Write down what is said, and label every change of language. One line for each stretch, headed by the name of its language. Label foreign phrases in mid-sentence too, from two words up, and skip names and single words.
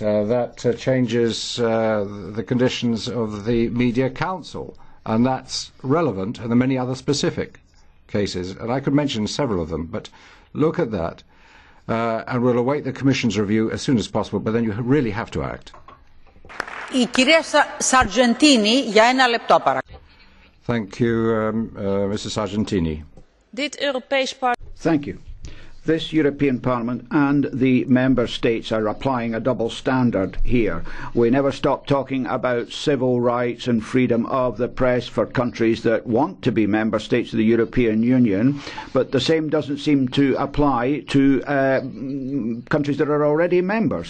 English: That changes the conditions of the Media Council. And that's relevant, and there are many other specific cases. And I could mention several of them, but look at that. And we'll await the Commission's review as soon as possible, but then you really have to act.
Greek: Η κυρία Σαρτζεντίνη για ένα λεπτό παρακαλώ.
English: Thank you, Mrs. Sargentini. Thank you. This European Parliament and the Member States are applying a double standard here. We never stop talking about civil rights and freedom of the press for countries that want to be Member States of the European Union, but the same doesn't seem to apply to countries that are already members.